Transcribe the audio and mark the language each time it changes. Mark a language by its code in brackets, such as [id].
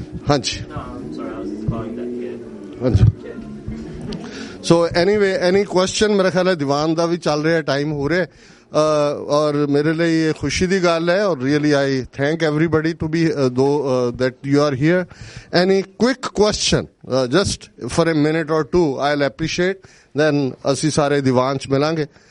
[pa] ਹਾਂਜੀ ਹਾਂਜੀ. [en] So anyway, any question? [pa] ਮੇਰਾ ਖਿਆਲ ਹੈ ਦੀਵਾਨ ਦਾ ਵੀ ਚੱਲ ਰਿਹਾ, ਟਾਈਮ ਹੋ ਰਿਹਾ, ਔਰ ਮੇਰੇ ਲਈ ਇਹ ਖੁਸ਼ੀ ਦੀ ਗੱਲ ਹੈ. [en] ਔਰ really I thank everybody to be that you are here. Any quick question, just for a minute or two, I'll appreciate. [pa] Then ਅਸੀਂ ਸਾਰੇ ਦੀਵਾਨ 'ਚ ਮਿਲਾਂਗੇ.